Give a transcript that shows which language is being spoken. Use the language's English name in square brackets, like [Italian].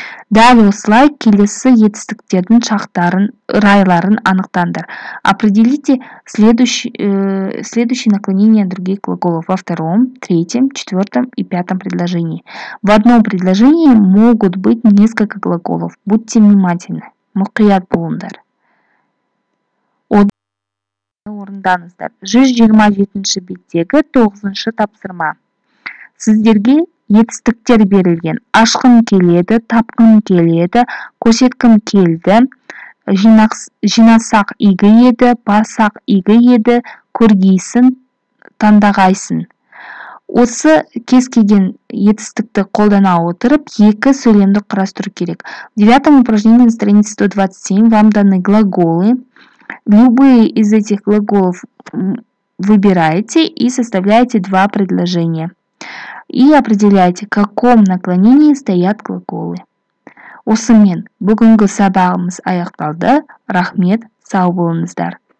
[Kazakh] Дәл осылай келесі етістіктердің шақтарын, райларын анықтаңдар. [Russian] Определите следующие наклонения других глаголов во втором, третьем, четвертом и пятом предложении. В одном предложении могут быть несколько глаголов. Будьте внимательны. [Kazakh] Мұқият болыңдар. Орындаңыздар. 127-ші беттегі 9-шы тапсырма. Сіздерге етістіктер берілген. Ашқым келеді, тапқым келеді, көрсеткім келді, жинасақ игі еді, барсақ игі еді, көргейсін, таңдағайсың. Осы кез келген етістікті қолдана отырып, екі сөйлемді құрастыру керек. [Russian] В 9-м упражнении на странице 127 вам даны глаголы. Любые из этих глаголов выбираете и составляете два предложения. И определяйте, в каком наклонении стоят глаголы. [Kazakh] Осымен бүгінгі сабағымыз аяқталды. Рахмет, сау болыңыздар.